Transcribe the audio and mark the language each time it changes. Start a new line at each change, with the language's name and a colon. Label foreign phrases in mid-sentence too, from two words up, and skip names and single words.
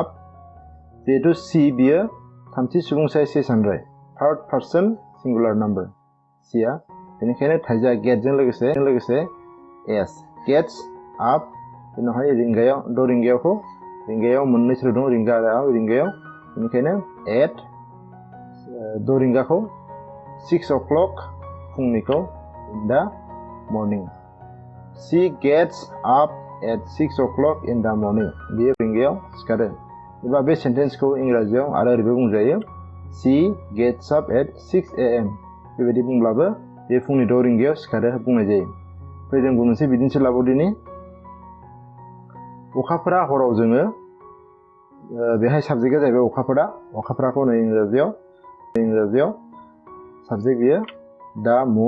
Bodo: जिहेतु सी बियो थामथि सुबुंसाय से सानद्राय,
English: third person singular number
Bodo: सीआ, बेनिखायनो थाइजा गेटजों लोगोसे एस,
English: gets up.
Bodo: उनावहाय रिंगायाव 6 रिंगायाव मोननै सोदोब दं, रिंगा आरो रिंगायाव, बेनिखायनो एट 6 रिंगाखौ,
English: 6 o'clock
Bodo: फुंनिखौ
English: in the morning. she gets up at 6 o'clock in the morning.
Bodo: बियो रिंगायाव सिखारो। एबा बे सेन्टेन्सखौ इंराजियाव आरो ओरैबो बुंजायो,
English: she gets up at 6 AM.
Bodo: बेबायदि बुंब्लाबो बे फुंनि 6 रिंगायाव सिखारो बुंनाय जायो। जों मोनसे बिदिन्थि लाबावदिनि। अखाफोरा हराव जोङो, बेहाय साबजेक्टआ जाहैबाय अखाफोराखौ होनो इंराजियाव साबजेक्ट बियो
English: the moon.